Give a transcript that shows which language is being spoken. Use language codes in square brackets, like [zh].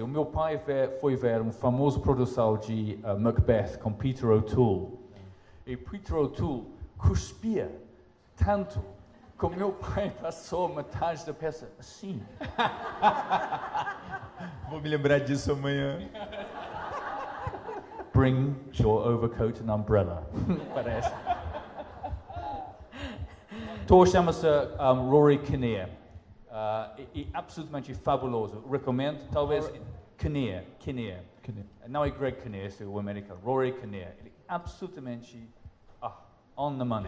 [pt] O meu pai foi ver uma famosa produção de Macbeth com Peter O'Toole. E Peter O'Toole cuspia tanto que o meu pai passou metade da peça assim. Vou me lembrar disso amanhã. [en] Bring your overcoat and umbrella. [pt] Parece. O ator chama-se Rory Kinnear. É absolutamente fabuloso. Recomendo, talvez, Kinnear. Não é Greg Kinnear, esse é o americano. Rory Kinnear. Ele é absolutamente [en] on the money.